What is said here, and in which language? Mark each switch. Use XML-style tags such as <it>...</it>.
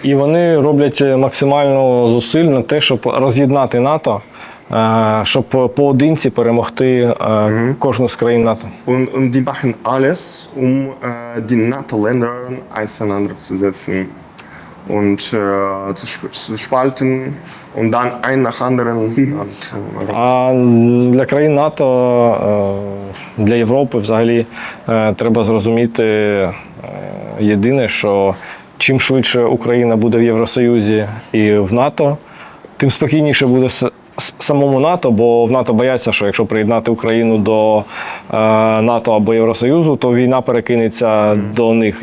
<uk>І вони роблять максимально зусиль на те, щоб роз'єднати НАТО, щоб поодинці перемогти кожну з країн НАТО.</uk> <de>Und die machen alles, um die NATO-Länder auseinanderzusetzen und zu spalten und dann einen nach anderen.</de> <uk>А для країн НАТО, для Європи взагалі треба зрозуміти єдине, що чим швидше Україна буде в Євросоюзі і в НАТО, тим спокійніше буде самому НАТО, бо в НАТО бояться, що якщо приєднати Україну до НАТО або Євросоюзу, то війна перекинеться до них.</uk>